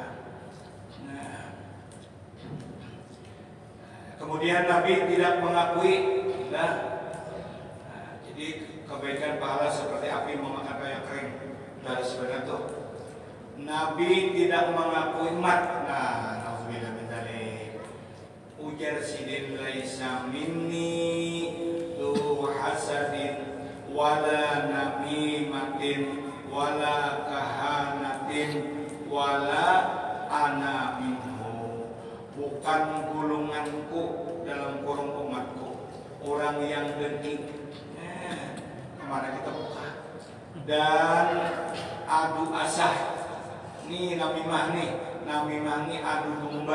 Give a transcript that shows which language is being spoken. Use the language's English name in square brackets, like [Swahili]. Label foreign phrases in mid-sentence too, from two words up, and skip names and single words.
[Indonesian] Kemudian Nabi tidak mengakui jadi kebaikan pahala seperti api memakan kayu yang kering dari sebenarnya tuh Nabi tidak mengakui mat. [Arabic] نعوذ بالله من ذلك. [Banjar] Ujar sidin [Arabic] ليس مني ذو حسد ولا نميمة ولا كهانة ولا أنا منه. [Indonesian] Bukan golonganku dalam kurung umatku orang yang dengki. Kemana kita buka? Dan adu asah. Nih namimah nih adu domba.